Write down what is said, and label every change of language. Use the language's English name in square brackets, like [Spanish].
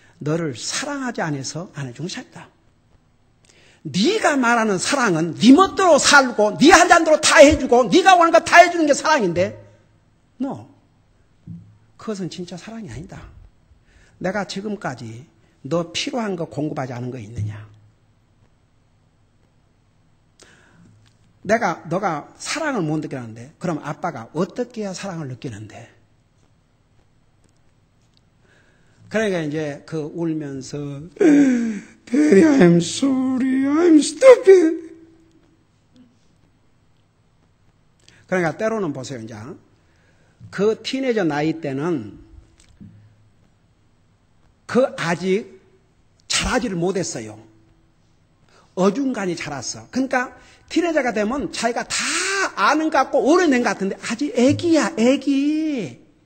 [Korean] 너를 사랑하지 않아서 안 해주는 것이다. 네가 말하는 사랑은 네 멋대로 살고 네 하자는 대로 다 해주고 네가 원하는 거 다 해주는 게 사랑인데 그것은 진짜 사랑이 아니다. 내가 지금까지 너 필요한 거 공급하지 않은 거 있느냐. 너가 사랑을 못 느끼는데 그럼 아빠가 어떻게 해야 사랑을 느끼는데. 그러니까 이제 그 울면서 [English] Daddy, I'm sorry, I'm stupid. [Korean] 그러니까 때로는 보세요. 이제 그 티네이저 나이 때는 그 아직 자라지를 못했어요. 어중간히 자랐어. 그러니까 티네이저가 되면 자기가 다 아는 것 같고 오래된 것 같은데 아직 애기야, 애기.